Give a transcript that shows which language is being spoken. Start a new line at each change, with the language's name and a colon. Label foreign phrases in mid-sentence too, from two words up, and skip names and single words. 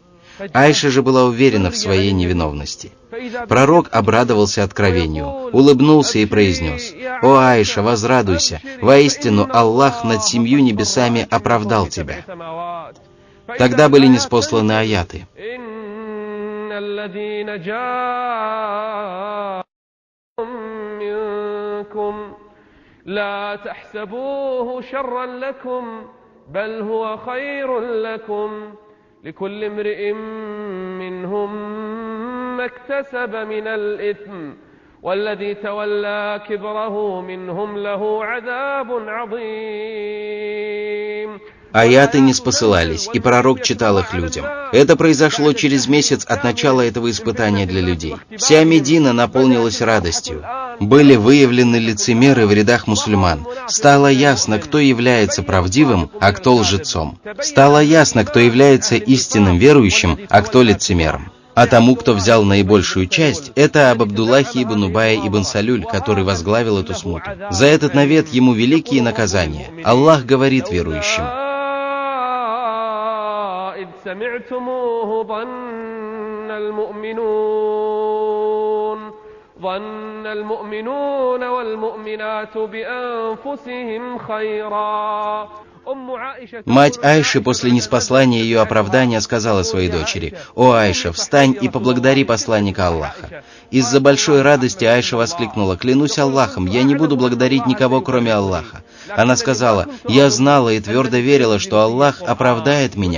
Russian: Аиша же была уверена в своей невиновности. Пророк обрадовался откровению, улыбнулся и произнес: «О Аиша, возрадуйся, воистину Аллах над 7 небесами оправдал тебя». Тогда были ниспосланы аяты.
Arabic: الذين جاءوا منكم لا تحسبوه شرا لكم بل هو خير لكم لكل امرئ منهم ما اكتسب من الإثم والذي تولى كبره منهم له عذاب عظيم.
Russian: Аяты не спосылались, и пророк читал их людям. Это произошло через месяц от начала этого испытания для людей. Вся Медина наполнилась радостью. Были выявлены лицемеры в рядах мусульман. Стало ясно, кто является правдивым, а кто лжецом. Стало ясно, кто является истинным верующим, а кто лицемером. А тому, кто взял наибольшую часть, это об Абдуллахе ибн Убае ибн Салюль, который возглавил эту смуту. За этот навет ему великие наказания. Аллах говорит верующим:
Arabic: سمعتموه ظن المؤمنون والمؤمنات بأنفسهم خيرا.
Russian: Мать Аиши после ниспослания ее оправдания сказала своей дочери: «О Аиша, встань и поблагодари посланника Аллаха». Из-за большой радости Аиша воскликнула: «Клянусь Аллахом, я не буду благодарить никого, кроме Аллаха». Она сказала: «Я знала и твердо верила, что Аллах оправдает меня.